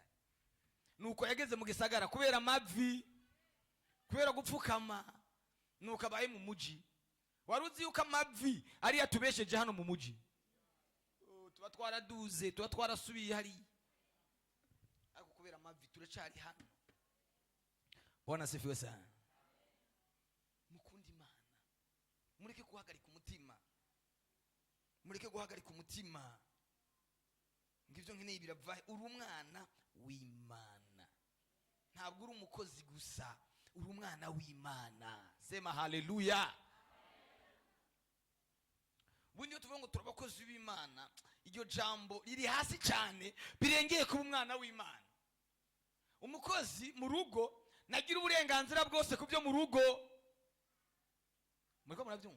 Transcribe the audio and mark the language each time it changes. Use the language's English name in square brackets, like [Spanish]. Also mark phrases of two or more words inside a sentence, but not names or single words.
[Rundi] Nuko yageze mu gisagara kubera amavi, kubera gupfukama, nuko abaye mu muji. Waruzi yuko amavi ari yatubesheje hano mu muji. Tuba twaraduze, tuba twarasubiye hari, ariko kubera amavi turacari hano. [Swahili] Bwana sifiwe sana. [Rundi] Mukundi Imana, mureke guhagarika umutima, mureke guhagarika umutima. Ngivyo nkeneye birava. Uri umwana w'Imana, ntabwo uri umukozi gusa, uri umwana w'Imana. [Swahili] Sema haleluya. [Rundi] Bunyo tuvuga ngo turabakozi b'Imana, iryo jambo riri hasi cyane, birengeye kuba umwana w'Imana. Umukozi mu rugo nagira uburenganzira bwose ku byo mu rugo. Muriko murabyumva?